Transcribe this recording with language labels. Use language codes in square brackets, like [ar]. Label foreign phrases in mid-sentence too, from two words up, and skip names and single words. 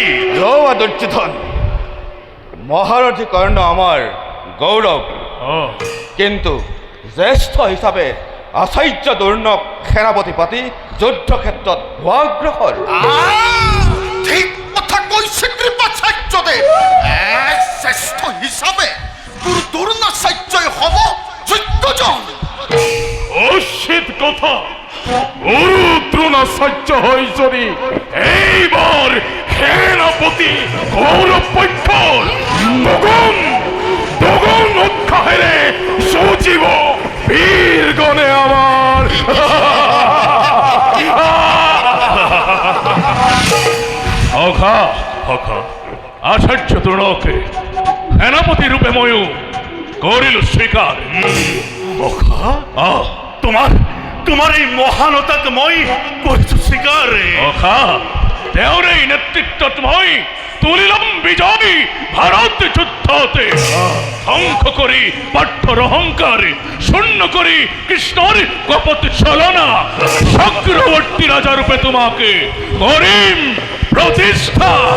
[as] দুৰ্যোধন, মহাৰথী কৰ্ণ আমাৰ গৌৰৱ, কিন্তু জ্যেষ্ঠ হিচাপে আচাৰ্য দুৰ্ণক সেনাপতি পাতি যুদ্ধক্ষেত্ৰত হোৱাগ্ৰসৰ। ঠিক কথা কৈছে কৃপাচাৰ্যদেৱ। শ্ৰেষ্ঠ হিচাপে দুৰ্ণাচাৰ্যই হব যোগ্যজন। উচিত কথা। গুরু দ্রোণাচার্য হই যদি এইবার সেনাপতি কৌরব পক্ষর দুগুণ উৎসাহেৰে সজীব বীরগণে আমার। আচার্য দ্রোণকে সেনাপতি রূপে ময়ো করিল স্বীকার। তোমাৰ এই মহানতাক মই কৰিছো স্বীকাৰ। তেওঁৰ এই নেতৃত্বত মই তুলিলাম বিজয় ভাৰত যুদ্ধতে। ধ্বংস কৰি পাৰ্থৰ অহংকাৰ, শূন্য কৰি কৃষ্ণৰ কপট ছলনা, চক্ৰৱৰ্তী ৰাজা ৰূপে তোমাকে কৰিম প্ৰতিষ্ঠা।